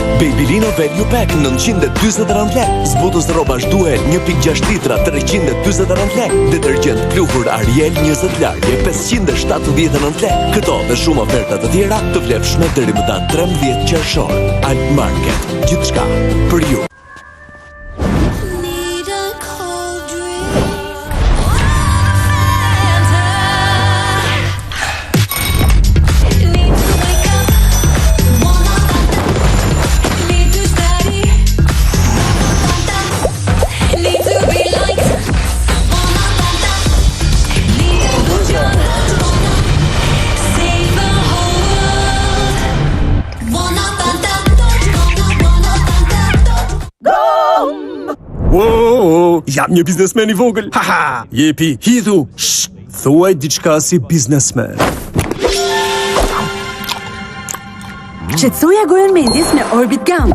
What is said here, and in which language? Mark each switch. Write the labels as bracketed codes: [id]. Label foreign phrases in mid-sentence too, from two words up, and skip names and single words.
[sq] Babylino Value Pack 949 lek. Zbutës rrobash Duel 1.6 litra 349 lek. Detergjent pluhur Ariel 20 largje 579 lek. Këto dhe shumë oferta të tjera të vlefshme deri më datë 13 qershor. Alt Market, gjithçka për ju. [en] Need a cold drink. Need to wake up. Wanna need to study. Need to be liked. Need a good job. Save the whole world. [sq] Wow, jam një biznesmen i vogël. Haha, jepi, hidhu. Shh, thuaj diçka si biznesmen. Qetësoja gojën mendjes me Orbit Gum.